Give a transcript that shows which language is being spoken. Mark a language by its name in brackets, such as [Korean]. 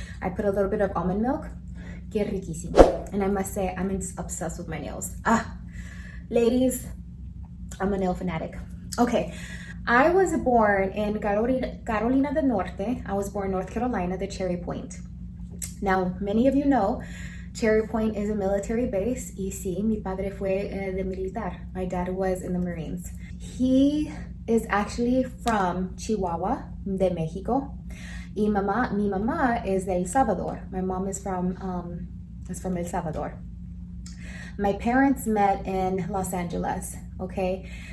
[English] I put a little bit of almond milk. [Spanish] Qué riquísimo. [English] And I must say, I'm obsessed with my nails. Ladies, I'm a nail fanatic. Okay, I was born in Carolina del Norte. I was born in North Carolina, the Cherry Point. Now, many of you know, Cherry Point is a military base. [Spanish] Y sí, mi padre fue de militar. [English] My dad was in the Marines. He is actually from Chihuahua, de Mexico. [Spanish] Y mi mamá [English] is de El Salvador. My mom is from El Salvador. My parents met in Los Angeles, okay?